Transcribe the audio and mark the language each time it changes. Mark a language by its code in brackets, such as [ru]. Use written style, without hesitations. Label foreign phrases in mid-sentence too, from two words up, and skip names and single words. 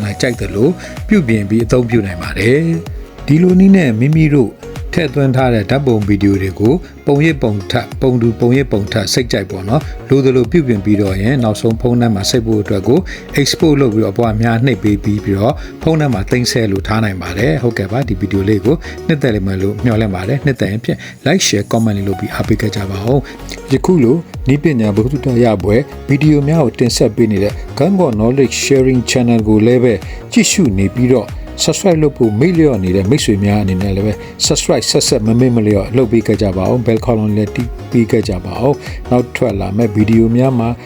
[my] လားကြိုက်တယ်လို့ပြုပြင်ပြီးအသုံးပြုနိုင်ပါတယ်ဒီလိုနည်းနဲ့မိမိတို့ထည့်သွင်းထားတဲ့ဓာတ်ပုံဗီဒီယိုတွေကိုပုံရိပ်ပုံထပ်ပုံတူပုံရိပ်ပုံထပ်စိတ်ကြိုက်ပေါ့နော်လိုသလို ပြုပြင်ပြီးတော့ရင်နောက်ဆုံးဖုန်းထဲမှာစိတ်ဖို့အတွက်ကို export လုပ်ပြီးတော့အပေါ်အများနှိပ်ပေးပြီးတော့ဖုန်းထဲမှာသိမ်းဆဲလို့ထားနိုင်ပါတယ်ဟုတ်ကဲ့ ပါဒီဗီဒီယိုလေးကိုနှစ်သက်လိမ့်မယ်လို့မျှော်လင့်ပါတယ်နှစ်သက်ရင်ဖြင့် [en] like share comment [my] လေးလုပ်ပြီးအားပေးကြပါဦးယခုလိုဤပညာဘုဒ္ဓရပွဲဗီဒီယိုများကိုတင်ဆက်ပေးနေတဲ့ Kantkaw knowledge sharing channel ကိုလည်းပဲကြည့်ရှုနေပြီးတော့subscribe လုပ်ဖို့မေ့လျော့နေတဲ့မိတ်ဆွေများအနေနဲ့လည်းပဲ subscribe ဆက်မမေ့မလျော့လုပ်ပေးကြပါအောင် [en] bell column [my] လည်းတီးပေးကြပါအောင်နောက်ထွက်လာမဲ့ဗီဒီယိုများမှာ